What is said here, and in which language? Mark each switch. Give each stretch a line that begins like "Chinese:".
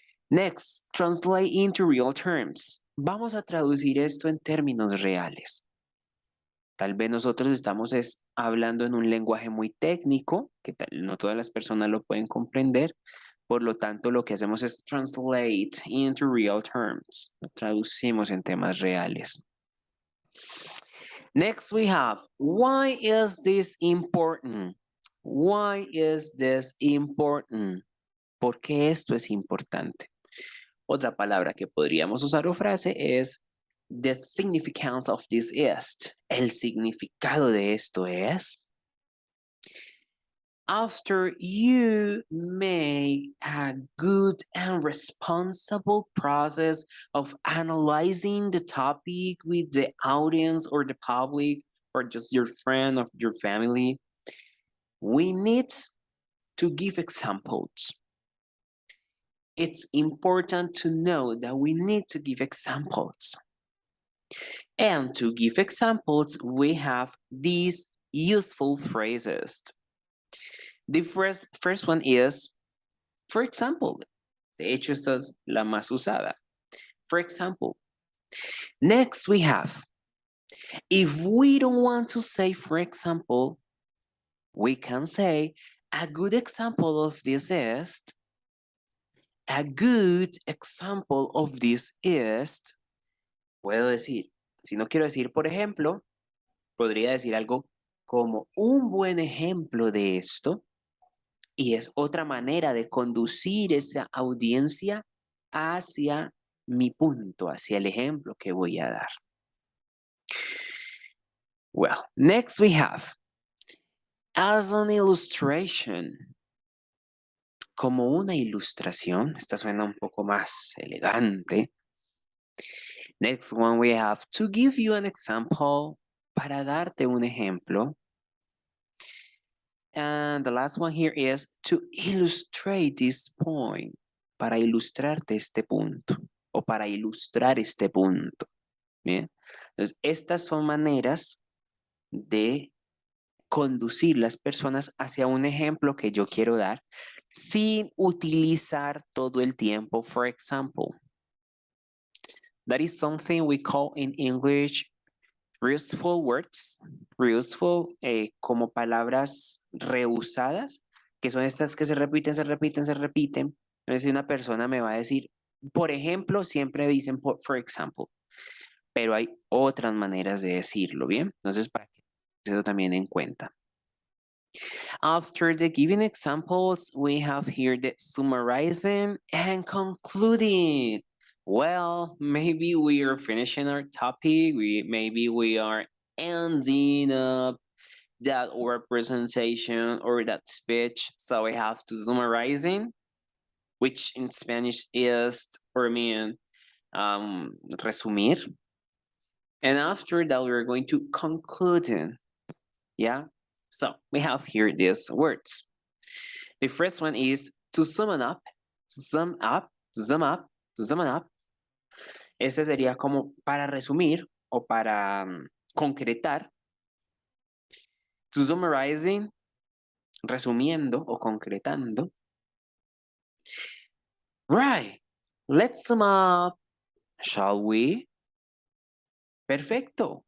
English: Next, translate into real terms.
Spanish: Vamos a traducir esto en términos reales. Tal vez nosotros estamos hablando en un lenguaje muy técnico, que no todas las personas lo pueden comprender. Por lo tanto, lo que hacemos es
English: translate into real terms.
Spanish: Lo traducimos en temas reales.
English: Next we have, why is this important? Why is this important?
Spanish: ¿Por qué esto es importante? Otra palabra que podríamos usar o frase es
English: the significance of this is.
Spanish: El significado de esto es.
English: After you make a good and responsible process of analyzing the topic with the audience or the public or just your friend or your family, we need to give examples. It's important to know that we need to give examples. And to give examples, we have these useful phrases. The first one is, for example.
Spanish: De hecho, esta es la más usada.
English: For example. Next, we have, if we don't want to say, for example, we can say, a good example of this is, a good example of this is,
Spanish: puedo decir, si no quiero decir, por ejemplo, podría decir algo como un buen ejemplo de esto, y es otra manera de conducir esa audiencia hacia mi punto, hacia el ejemplo que voy a dar.
English: Well, next we have, as an illustration.
Spanish: Como una ilustración, esta suena un poco más elegante.
English: Next one we have, to give you an example,
Spanish: para darte un ejemplo.
English: And the last one here is to illustrate this point,
Spanish: para ilustrarte este punto
English: o para ilustrar este punto.
Spanish: Bien, entonces estas son maneras de conducir las personas hacia un ejemplo que yo quiero dar sin utilizar todo el tiempo,
English: for example. That is something we call in English reuseful words, reuseful
Spanish: como palabras reusadas, que son estas que se repiten, se repiten, se repiten. Entonces, si una persona me va a decir, por ejemplo, siempre dicen
English: for example,
Spanish: pero hay otras maneras de decirlo, ¿bien? Entonces, para que eso también en cuenta.
English: After the giving examples, we have here the summarizing and concluding. Well, maybe we are finishing our topic. Maybe we are ending up that our presentation or that speech. So we have to summarizing. which in Spanish is, or mean, resumir. And after that, we're going to conclude. Yeah. So we have here these words. The first one is to sum up, sum up, sum up, sum up.
Spanish: Ese sería como para resumir o para concretar.
English: To summarizing,
Spanish: resumiendo o concretando.
English: Right. Let's sum up. Shall we? Perfecto.